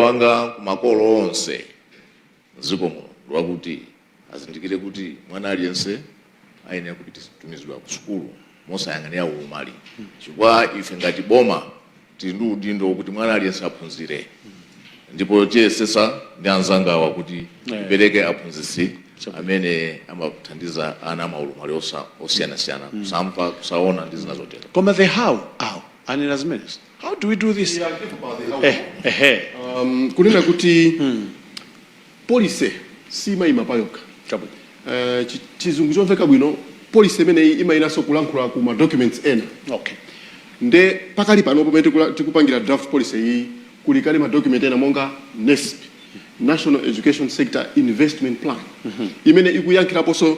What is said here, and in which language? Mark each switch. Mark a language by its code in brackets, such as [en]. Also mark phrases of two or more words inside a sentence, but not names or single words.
[ny] wanga kumakolo onse zikomo lwakuti azindikire kuti mwana aliyense ayenera kutumizidwa ku sukulu mosayang'anira umali chifukwa ife ngati boma tili ndi udindo kuti mwana aliyense aphunzire ndipo tiyesesa ndi anzangawa kuti tipereke aphunzitsi amene amathandiza ana amaulumali osiyanasiyana kusamva kusaona ndi zina zotero [en] koma the how [ny] anena zimenezi [en] how do we do this [ny] kunena kuti policy simayima payoka chizungu chomveka bwino policy imeneyi imayinaso kulankhula ku ma documents ena nde pakali pano pomwe tikupangira [en] draft policy [ny] iyi kulikali ma document ena monga NESP National Education Sector Investment Plan imene ikuyankhiraponso